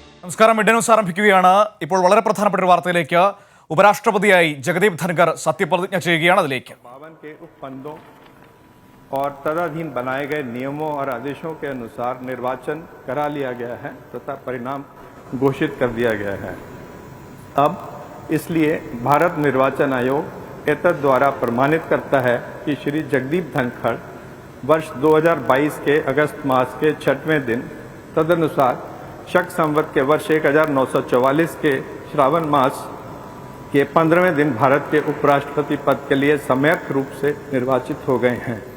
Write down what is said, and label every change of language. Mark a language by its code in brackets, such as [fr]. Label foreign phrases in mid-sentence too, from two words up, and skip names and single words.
[ml] നമസ്കാരം. മിഡ് ന്യൂസ് ആരംഭിക്കുകയാണ്. ഇപ്പോൾ വളരെ പ്രധാനപ്പെട്ട ഒരു വാർത്തയിലേക്ക്. ഉപരാഷ്ട്രപതിയായി ജഗദീപ് ധൻഖർ സത്യപ്രതിജ്ഞ ചെയ്യുകയാണ്. അതിലേക്ക് [hi] 52 के उपबंधों और तदधीन बनाए गए नियमों और आदेशों के अनुसार निर्वाचन करा लिया गया है तथा परिणाम घोषित कर दिया गया है। अब इसलिए भारत निर्वाचन आयोग एतद द्वारा प्रमाणित करता है कि श्री जगदीप धनखड़ वर्ष 2022 के अगस्त मास के 6वें दिन तदनुसार शक संवत के वर्ष 1944 के श्रावण मास के 15वें दिन भारत के उपराष्ट्रपति पद के लिए सम्यक रूप से निर्वाचित हो गए हैं।